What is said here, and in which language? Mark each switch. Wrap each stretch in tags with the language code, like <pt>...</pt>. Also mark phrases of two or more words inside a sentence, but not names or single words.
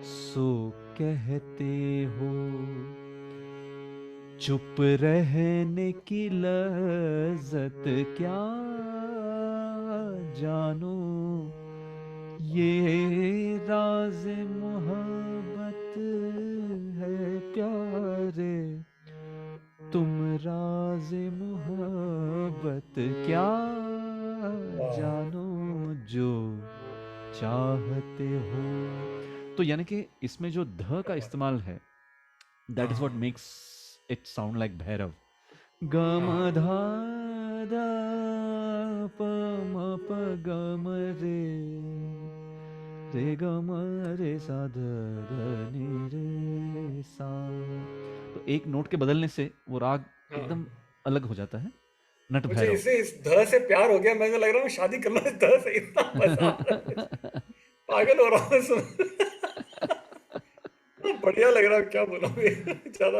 <hi>सो कहते हो, चुप रहने की लज्जत क्या जानो, ये राज मोहब्बत है प्यारे, तुम राज मोहब्बत क्या जानो, जो चाहते हो। तो यानी कि इसमें जो ध का इस्तेमाल है,</hi> <en>That is what makes it sound like भैरव। ग म ध ध प म प ग म रे ग म रे सा ध ध नि रे सा।</en> <hi>तो एक नोट के बदलने से वो राग एकदम अलग हो जाता है। नट मुझे भैरव। इसे इस ध से प्यार हो गया, मुझे लग रहा है शादी कर लो इस ध से, इतना मजा आ रहा है मुझे। पागल हो रहा हूँ सुन। बढ़िया लग रहा है, क्या बोलोगे ज्यादा।</hi>